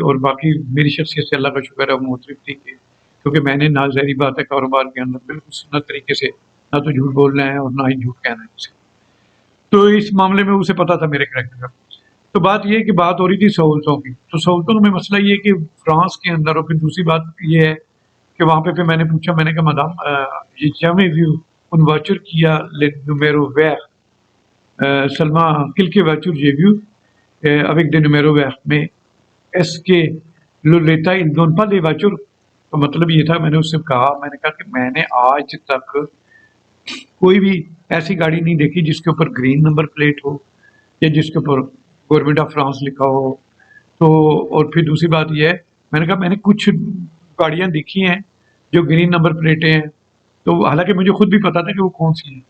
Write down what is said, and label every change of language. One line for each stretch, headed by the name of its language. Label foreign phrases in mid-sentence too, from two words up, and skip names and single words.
Urdu: اور باقی میری شخصیت سے اللہ کا شکر ہے وہ مختلف تھی کیونکہ میں نے نہ ظاہری بات ہے کاروبار کے اندر بالکل سنت طریقے سے نہ تو جھوٹ بولنا ہے اور نہ ہی جھوٹ کہنا ہے اسے. تو اس معاملے میں اسے پتا تھا میرے کریکٹر کا. تو بات یہ ہے کہ بات ہو رہی تھی سہولتوں کی, تو سہولتوں میں مسئلہ یہ ہے کہ فرانس کے اندر, اور پھر دوسری بات یہ ہے کہ وہاں پہ میں نے پوچھا, میں نے کہا مدام یہ
French: jamais vu une voiture qui a le numéro vert, seulement quelques voitures j'ai vu avec des numéros verts, mais est-ce que l'État il donne pas des voitures.
Urdu: تو مطلب یہ تھا, میں نے اس سے کہا, میں نے کہا کہ میں نے آج تک کوئی بھی ایسی گاڑی نہیں دیکھی جس کے اوپر
English: green number plate
Urdu: ہو یا جس کے اوپر
English: government of France
Urdu: لکھا ہو. تو اور پھر دوسری بات یہ ہے, میں نے کہا میں نے کچھ گاڑیاں دیکھی ہیں جو
English: green number plates
Urdu: ہیں, تو حالانکہ مجھے خود بھی پتا تھا کہ وہ کون سی ہیں.